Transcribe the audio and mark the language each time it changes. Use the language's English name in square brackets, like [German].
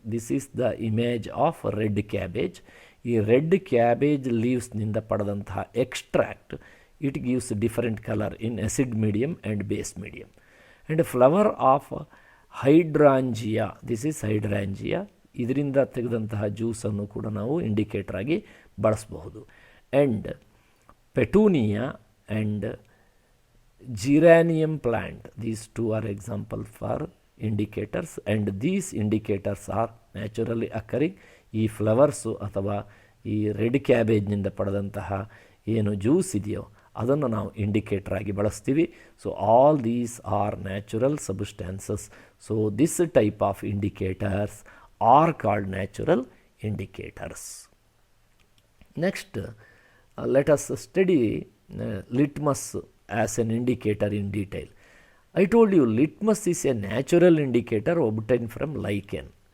[English] This is the image of red cabbage. [Kannada] ಈ red cabbage ಲೀವ್ಸ್ನಿಂದ ಪಡೆದಂತಹ extract, [English] It gives different colour in acid medium and base medium. And flower of hydrangea, this is hydrangea. [Kannada] ಇದರಿಂದ ತೆಗೆದಂತಹ ಜ್ಯೂಸನ್ನು ಕೂಡ ನಾವು indicator ಆಗಿ ಬಳಸಬಹುದು. [English] And petunia and geranium plant, these two are example for indicators, and these indicators are naturally occurring. [Kannada] ಈ flowers ಅಥವಾ ಈ red ಕ್ಯಾಬೇಜ್ನಿಂದ ಪಡೆದಂತಹ ಏನು ಜ್ಯೂಸ್ ಇದೆಯೋ ಅದನ್ನು ನಾವು ಇಂಡಿಕೇಟರ್ ಆಗಿ ಬಳಸ್ತೀವಿ. [English] So all these are natural substances. So this type of indicators are called natural indicators. Next let us study litmus as an indicator in detail. I told you litmus is a natural indicator obtained from lichen.